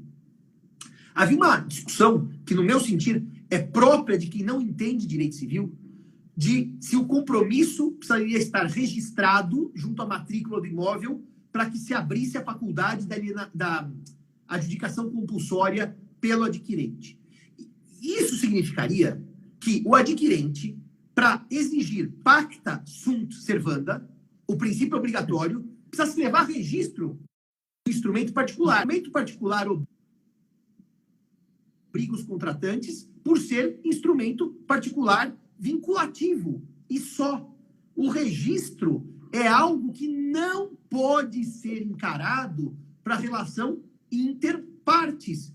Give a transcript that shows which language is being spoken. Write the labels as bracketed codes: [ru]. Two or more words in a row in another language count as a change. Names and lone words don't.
[pt] Havia uma discussão que, no meu sentir, é própria de quem não entende direito civil, de se o compromisso precisaria estar registrado junto à matrícula do imóvel para que se abrisse a faculdade da adjudicação compulsória pelo adquirente. Isso significaria que o adquirente, para exigir [la] pacta sunt servanda, [pt] o princípio obrigatório, precisa se levar registro do instrumento particular. O instrumento particular obriga os contratantes por ser instrumento particular vinculativo. E só. O registro é algo que não pode ser encarado para relação interpartes.